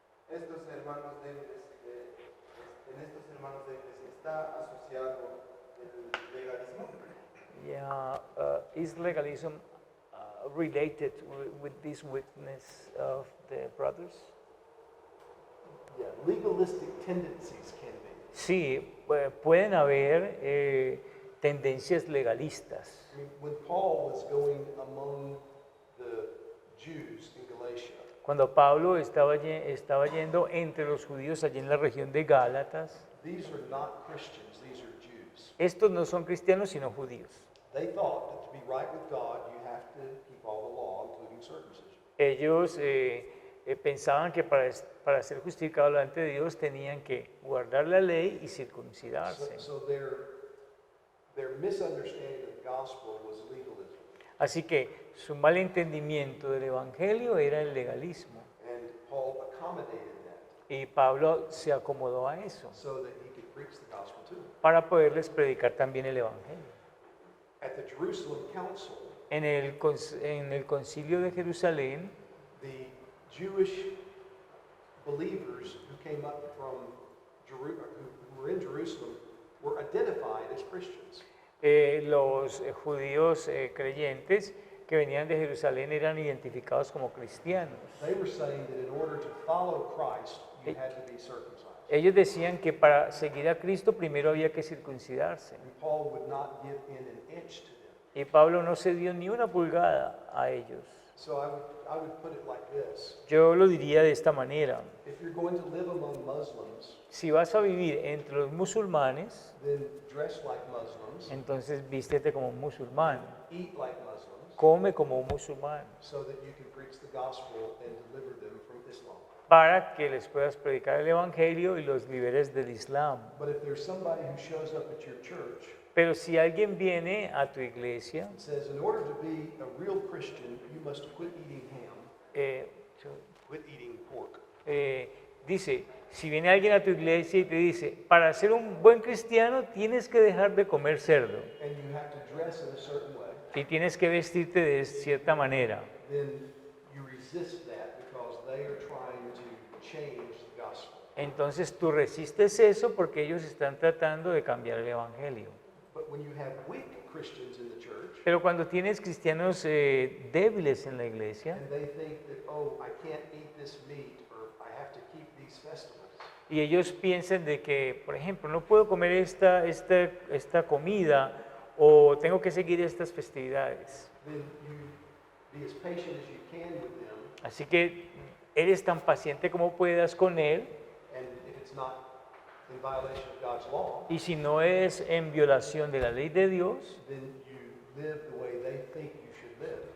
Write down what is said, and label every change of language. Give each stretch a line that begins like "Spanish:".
Spanish: estos hermanos débiles, en estos hermanos débiles está asociado el legalismo.
English: Yeah, is legalism related with this weakness of the brothers? Yeah, legalistic tendencies can be.
Spanish: Sí, pueden haber tendencias legalistas.
English: I mean, when Paul was going among the Jews in Galatia,
Spanish: Cuando Pablo estaba yendo entre los judíos allí en la región de Gálatas,
English: these are not Christians, these are Jews.
Spanish: estos no son cristianos sino judíos.
English: They thought that to be right with God, you have to keep all the law, including circumcision.
Spanish: Ellos pensaban que para ser justificados delante de Dios tenían que guardar la ley y circuncidarse.
English: So their misunderstanding of the gospel was legalism.
Spanish: Así que su mal entendimiento del Evangelio era el legalismo.
English: And Paul accommodated that.
Spanish: Y Pablo se acomodó a eso
English: so that he could preach the gospel to them.
Spanish: para poderles predicar también el Evangelio.
English: At the Jerusalem Council,
Spanish: En el concilio de Jerusalén,
English: the Jewish believers who came up from who were in Jerusalem were identified as Christians.
Spanish: los judíos creyentes que venían de Jerusalén eran identificados como cristianos.
English: They were saying that in order to follow Christ, you had to be circumcised.
Spanish: Ellos decían que para seguir a Cristo primero había que circuncidarse.
English: And Paul would not give in an inch to them.
Spanish: Y Pablo no se dio ni una pulgada a ellos.
English: So I would put it like this.
Spanish: Yo lo diría de esta manera.
English: If you're going to live among Muslims,
Spanish: Si vas a vivir entre los musulmanes,
English: then dress like Muslims,
Spanish: entonces vístete como un musulmán,
English: eat like Muslims,
Spanish: come como un musulmán,
English: so that you can preach the gospel and deliver them from Islam.
Spanish: para que les puedas predicar el Evangelio y los liberes del Islam.
English: But if there's somebody who shows up at your church
Spanish: Pero si alguien viene a tu iglesia,
English: and says, in order to be a real Christian, you must quit eating ham, eh, quit eating pork.
Spanish: dice, si viene alguien a tu iglesia y te dice, para ser un buen cristiano tienes que dejar de comer cerdo
English: And you have to dress in a certain way,
Spanish: y tienes que vestirte de cierta manera,
English: then you resist that because they are trying to change the gospel.
Spanish: entonces tú resistes eso porque ellos están tratando de cambiar el Evangelio.
English: But when you have weak Christians in the church,
Spanish: Pero cuando tienes cristianos débiles en la iglesia
English: and they think that, oh, I can't eat this meat, or I have to keep these festivals,
Spanish: y ellos piensan de que, por ejemplo, no puedo comer esta comida o tengo que seguir estas festividades.
English: then you be as patient as you can with them,
Spanish: Así que eres tan paciente como puedas con él,
English: and if it's not in violation of God's law,
Spanish: y si no es en violación de la ley de Dios,
English: then you live the way they think you should live,